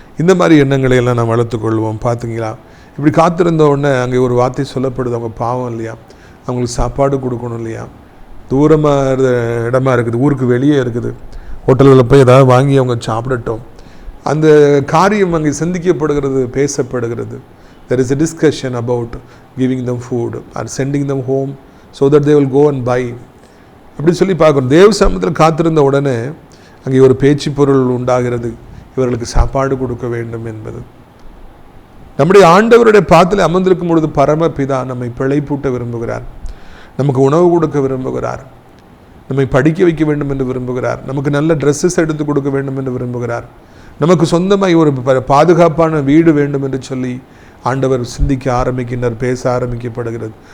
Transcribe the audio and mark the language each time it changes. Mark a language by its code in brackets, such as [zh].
[ta] இந்த மாதிரி எண்ணங்களை எல்லாம் நாம் வளர்த்துக்கொள்வோம். பார்த்துங்களா, இப்படி காத்திருந்த உடனே அங்கே ஒரு வார்த்தை சொல்லப்படுது, அவங்க பாவம் இல்லையா, அவங்களுக்கு சாப்பாடு கொடுக்கணும் இல்லையா, தூரமாக இடமா இருக்குது, ஊருக்கு வெளியே இருக்குது, ஹோட்டல்களில் போய் ஏதாவது வாங்கி அவங்க சாப்பிடட்டும். அந்த காரியம் அங்கே சிந்திக்கப்படுகிறது, பேசப்படுகிறது. [en] There is a discussion about giving them food or sending them home so that they will go and buy. [ta] அப்படி சொல்லி பார்க்கணும். தேவ சமூகத்தில் காத்திருந்த உடனே அங்கே ஒரு பேச்சு பொருள் உண்டாகிறது, இவர்களுக்கு சாப்பாடு கொடுக்க வேண்டும் என்பது. நம்முடைய ஆண்டவருடைய பாதத்தில் அமர்ந்திருக்கும் பொழுது பரமபிதா நம்மை பிழைப்பூட்ட விரும்புகிறார், நமக்கு உணவு கொடுக்க விரும்புகிறார், நம்மை படிக்க வைக்க வேண்டும் என்று விரும்புகிறார், நமக்கு நல்ல ட்ரெஸ்ஸஸ் எடுத்து கொடுக்க வேண்டும் என்று விரும்புகிறார், நமக்கு சொந்தமாய் ஒரு பாதுகாப்பான வீடு வேண்டும் என்று சொல்லி ஆண்டவர் சிந்திக்க ஆரம்பிக்கின்றார், பேச ஆரம்பிக்கப்படுகிறது.